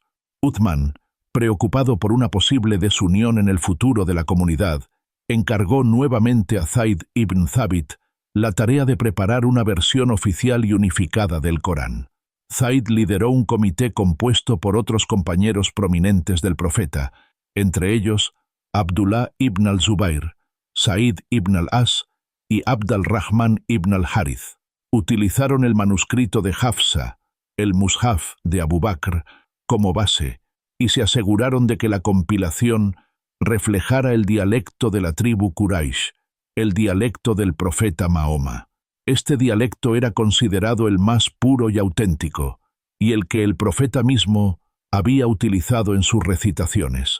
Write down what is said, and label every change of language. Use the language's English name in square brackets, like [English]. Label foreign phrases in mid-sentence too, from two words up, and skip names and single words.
[Spanish] Uthman, preocupado por una posible desunión en el futuro de la comunidad, encargó nuevamente a Zayd ibn Thabit la tarea de preparar una versión oficial y unificada del Corán. Zayd lideró un comité compuesto por otros compañeros prominentes del profeta, entre ellos Abdullah ibn al-Zubayr, Said ibn al-As y Abd al-Rahman ibn al-Harith. Utilizaron el manuscrito de Hafsa, el Mushaf de Abu Bakr, como base, y se aseguraron de que la compilación reflejara el dialecto de la tribu Quraysh, el dialecto del profeta Mahoma. Este dialecto era considerado el más puro y auténtico, y el que el profeta mismo había utilizado en sus recitaciones.